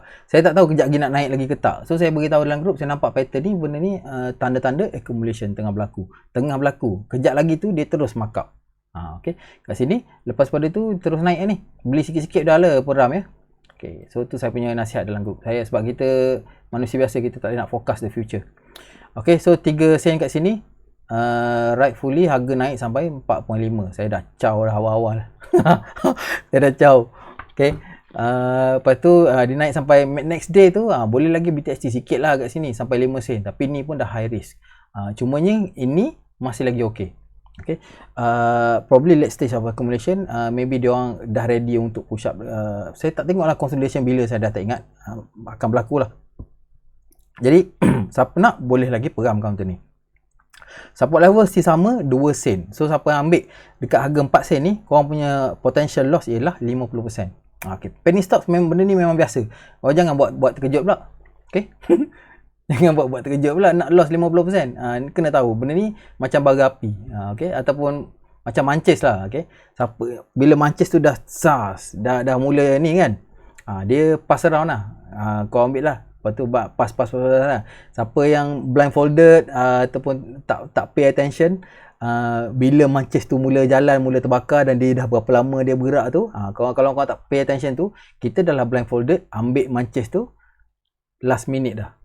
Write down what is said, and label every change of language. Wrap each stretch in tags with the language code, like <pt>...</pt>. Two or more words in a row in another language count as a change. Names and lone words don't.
<ms>Saya tak tahu kejap lagi nak naik lagi ke tak. So saya beritahu dalam grup, saya nampak pattern ni, benda ni tanda-tanda accumulation tengah berlaku. Kejap lagi tu dia terus markup. Okey. Kat sini lepas pada tu terus naik ni. Beli sikit-sikit dah lah peram ya. Okay, so tu saya punya nasihat dalam grup saya, sebab kita manusia biasa, kita tak boleh nak</ms> <en>forecast the future.</en> <ms>Okay, so 3 sen kat sini, rightfully harga naik sampai 4.5. Saya dah caw dah awal-awal. Saya dah caw. Okay, lepas tu dia naik sampai</ms> <en>next day</en> <ms>tu, boleh lagi BTST sikit lah kat sini sampai 5 sen. Tapi ni pun dah</ms> <en>high risk.</en> <ms>Cumanya ini masih lagi okay.</ms> <en>Okay, probably late stage of accumulation, maybe</en> <ms>dia orang dah ready untuk</ms> <en>push up.</en> <ms>Saya tak tengok lah consolidation bila, saya dah tak ingat. Akan berlaku lah. Jadi siapa nak boleh lagi peram counter ni.</ms> <en>Support level still</en> <ms>sama 2 sen. So siapa yang ambil dekat harga 4 sen ni, korang punya</ms> <en>potential loss</en> <ms>ialah 50%. Okay,</ms> <en>penny stocks</en> <ms>memang, benda ni memang biasa. Korang jangan buat terkejut pula. Okay. Jangan buat terkejut pula nak loss 50%. Kena tahu benda ni macam bara api. Okey, ataupun macam Manchester lah. Okey. Bila Manchester tu dah sas, dah mula ni kan. Dia</ms> <en>pass around</en> <ms>lah. Kau ambil lah. Lepas tu pass lah. Siapa yang blindfolded ataupun tak</ms> <en>pay attention,</en> <ms>bila Manchester tu mula jalan, mula terbakar dan dia dah berapa lama dia bergerak tu, kalau kau tak</ms> <en>pay attention</en> <ms>tu, kita dah lah blindfolded, ambil Manchester tu</ms> <en>last minute</en> <ms>dah.</ms>